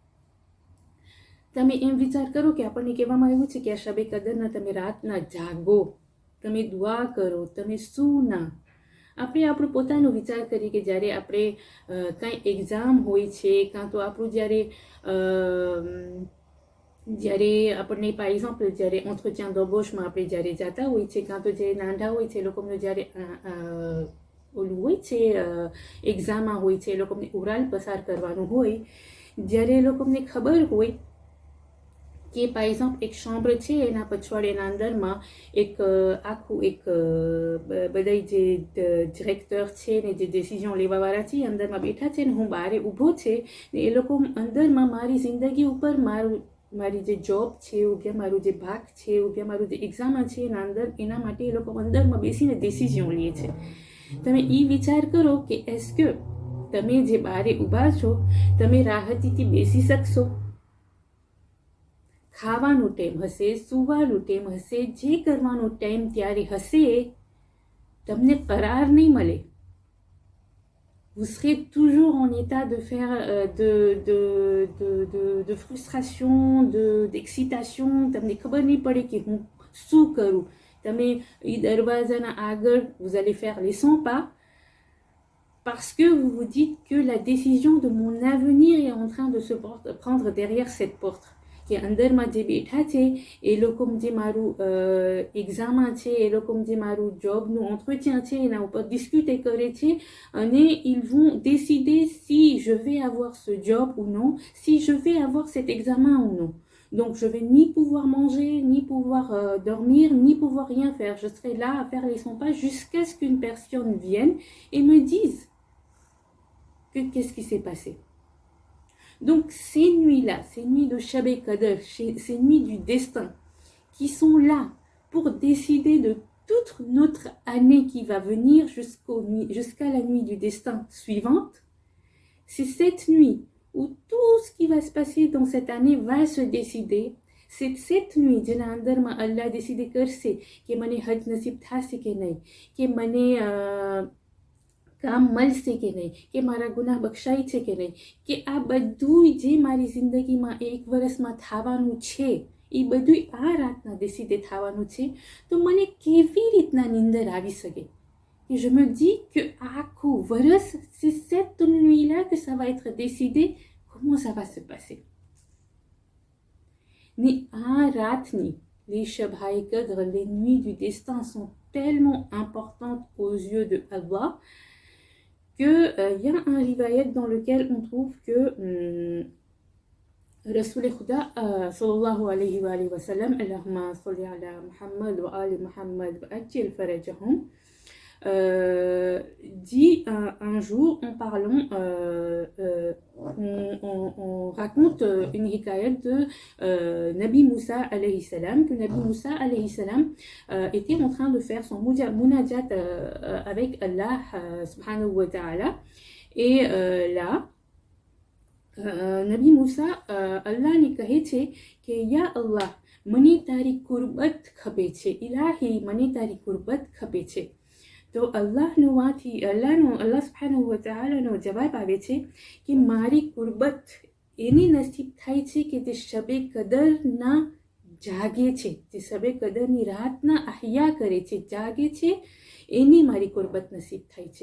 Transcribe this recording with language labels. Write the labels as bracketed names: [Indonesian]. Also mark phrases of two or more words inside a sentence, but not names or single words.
[Gujarati] તમે એમ વિચાર કરો કે આપણને કહેવામાં આવ્યું છે કે આ શબે કદરના તમે રાતના જાગો, તમે દુઆ કરો, તમે સૂના. આપણે આપણો પોતાનો વિચાર કરીએ કે જ્યારે આપણે કાંઈ એક્ઝામ હોય છે, કાં તો આપણું જ્યારે આપણને [French] par exemple [Gujarati] જ્યારે [French] entretien d'embauche [Gujarati] માં આપણે જ્યારે જતા હોય છે, કાં તો જે નાના હોય છે લોકોનો જ્યારે ઓલું હોય છે એક્ઝામમાં હોય છે, એ લોકોને ઓરલ પસાર કરવાનું હોય, જ્યારે એ લોકોને ખબર હોય કે [French] par exemple [Gujarati] એક chambre છે, એના પછવાડિયાના અંદરમાં એક આખું એક બધા જે ડિરેક્ટર છે ને જે ડિસિઝન લેવાવાળા છે અંદરમાં બેઠા છે ને હું બહાર ઊભો છે ને એ લોકો અંદરમાં મારી જિંદગી ઉપર મારી જે જોબ છે યા મારું જે ભાગ છે યા મારું જે એક્ઝામ છે એના અંદર એના માટે એ લોકો અંદરમાં બેસીને ડિસિઝન લે છે. તમે એ વિચાર કરો કે એસ્કે તમે જે બહાર ઊભા છો તમે રાહતીથી બેસી શકશો? ખાવાનું ટાઈમ હશે, સુવાનું ટાઈમ હશે, જે કરવાનું ટાઈમ ત્યારે હશે, તમને કરાર નહીં મળે. [French] Vous serez toujours en état de faire de frustration, d'excitation. [Gujarati] તમને ખબર નહીં પડે કે હું શું કરું. તમે એ દરવાજાના આગળ [French] vous allez faire les 100 pas parce que vous vous dites que la décision de mon avenir est en train de se prendre derrière cette porte. [Gujarati] કે અંદરમાં જે બેઠા છે એ લોકો જે મારું એક્ઝામમાં છે, એ લોકો જે મારું જોબનું entretien છે એના ઉપર ડિસ્ક્યુટ કરે છે અને [French] ils vont décider si je vais avoir ce job ou non, si je vais avoir cet examen ou non. Donc je vais ni pouvoir manger, ni pouvoir dormir, ni pouvoir rien faire. Je serai là à faire les 100 pas jusqu'à ce qu'une personne vienne et me dise que qu'est-ce qui s'est passé. Donc ces nuits-là, ces nuits de Shab al-Qadr, ces nuits du destin, qui sont là pour décider de toute notre année qui va venir jusqu'à la nuit du destin suivante, c'est cette nuit où tout ce qui va se passer dans cette année va se décider. C'est cette nuit, [Gujarati] જેના અંદરમાં અલ્લાહ décider કરશે કે મને હજ નસીબ થશે કે નહીં, કે મને કામ મળશે કે નહીં, કે મારા ગુનાહ બક્ષાય છે કે નહીં, કે આ બધું જે મારી જિંદગીમાં એક વર્ષમાં થવાનું છે એ બધું આ રાતના décider થવાનું છે. તો મને કેવી રીતના નિંદર આવી શકે? [French] Et je me dis que [Gujarati] આખું વર્ષ, [French] c'est cette nuit-là que ça va être décidé. Comment ça va se passer? Mais à ratni, les Shab al-Qadr, les nuits du destin sont tellement importantes aux yeux de Allah que y a un riwayat dans lequel on trouve que Rasoul Khuda [Arabic] صلى الله عليه وسلم, اللهم صل على محمد وآل محمد وعجل فرجهم, [French] dit un jour en parlant, on raconte une hikayat de Nabi Moussa [Arabic] عليه السلام, [French] que Nabi Moussa [Arabic] عليه السلام [French] était en train de faire son munajat avec Allah [Arabic] سبحانه وتعالى. [French] Et là, [Gujarati] Nabi Moussa, Allah ni કહે છે કે યા Allah, મને તારી કુરબત ખપે છે, ઇલાહી મને તારી કુરબત ખપે છે. તો અલ્લાહ સુબ્હાનહુ વ તઆલાનો જવાબ આવે છે કે મારી કુરબત એની નસીબ થાય છે કે જે શબે કદરના જાગે છે, જે શબે કદરની રાતના અહયા કરે છે, જાગે છે, એની મારી કુરબત નસીબ થાય છે.